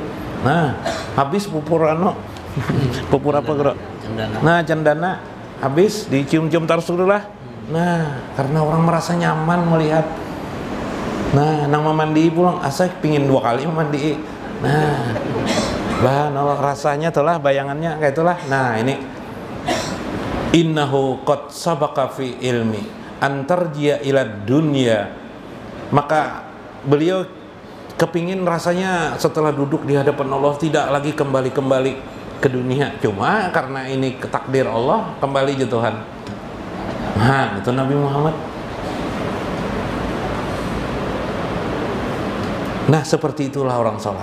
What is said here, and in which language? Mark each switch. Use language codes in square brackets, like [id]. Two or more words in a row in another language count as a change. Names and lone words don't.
[bjn] Nah, habis pupur anu. Pupur apa, Bro? Cendana. Nah, cendana habis dicium-cium Rasulullah. Nah, karena orang merasa nyaman melihat. Nah, nang mandi pulang asa pingin 2 kali mandi. Nah, rasanya telah bayangannya kayak itulah. [ar] Nah, ini إنه قد سبق في علمي أن ترجع إلى الدنيا. [bjn] Maka beliau kepingin rasanya setelah duduk di hadapan Allah tidak lagi kembali ke dunia. Cuma karena ini takdir Allah kembali ke Tuhan. Nah, itu Nabi Muhammad. Nah, seperti itulah orang sholat.